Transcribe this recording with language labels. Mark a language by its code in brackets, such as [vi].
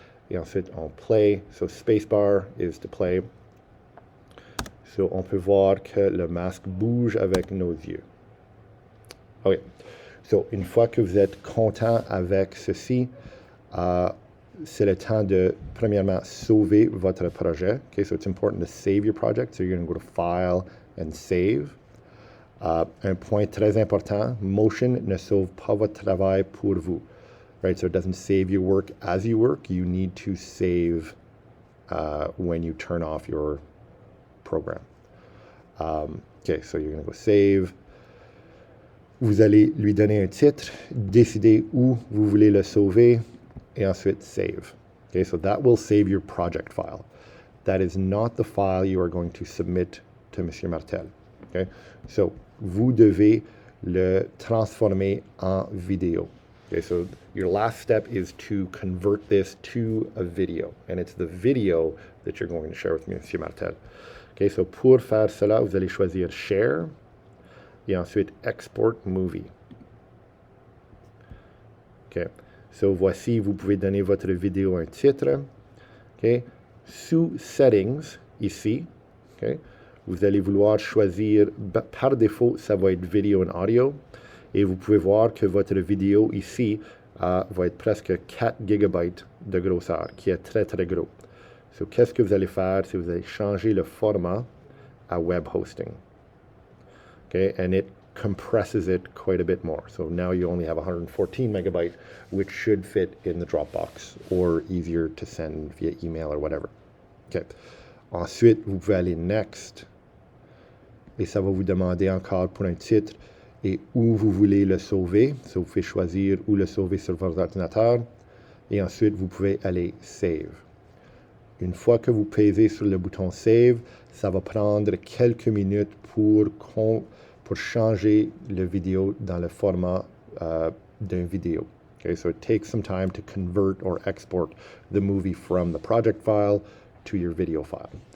[fr] Et ensuite, on play. [en] So spacebar is to play. [fr] So on peut voir que le masque bouge avec nos yeux. OK. So, une fois que vous êtes content avec ceci, c'est le temps de, premièrement, sauver votre projet. [en] Okay, so it's important to save your project. So you're going to go to File and Save. [fr] Un point très important, Motion ne sauve pas votre travail pour vous. [en] Right, so it doesn't save your work as you work. You need to save when you turn off your program. Okay, so you're going to go Save. [fr] Vous allez lui donner un titre, décider où vous voulez le sauver, et ensuite save. [en] Okay, so that will save your project file. That is not the file you are going to submit to Monsieur Martel. [fr] Okay, so vous devez le transformer en vidéo. [en] Okay, so your last step is to convert this to a video, and it's the video that you're going to share with Monsieur Martel. [fr] Okay, so pour faire cela, vous allez choisir Share. Et ensuite, Export Movie. OK. So, voici, vous pouvez donner votre vidéo un titre. OK. Sous Settings, ici, OK, vous allez vouloir choisir, par défaut, ça va être vidéo and audio. Et vous pouvez voir que votre vidéo ici va être presque 4 GB de grosseur, qui est très, très gros. So, qu'est-ce que vous allez faire? C'est vous allez changer le format à web hosting. [en] Okay, and it compresses it quite a bit more. So now you only have 114 megabytes, which should fit in the Dropbox or easier to send via email or whatever. Okay. [fr] Ensuite, vous pouvez aller Next et ça va vous demander encore pour un titre et où vous voulez le sauver. So vous pouvez choisir où le sauver sur votre ordinateur et ensuite vous pouvez aller Save. Une fois que vous pesez sur le bouton Save, ça va prendre quelques minutes pour changer la vidéo dans le format d'une vidéo. [en] Okay, so it takes some time to convert or export the movie from the project file to your video file.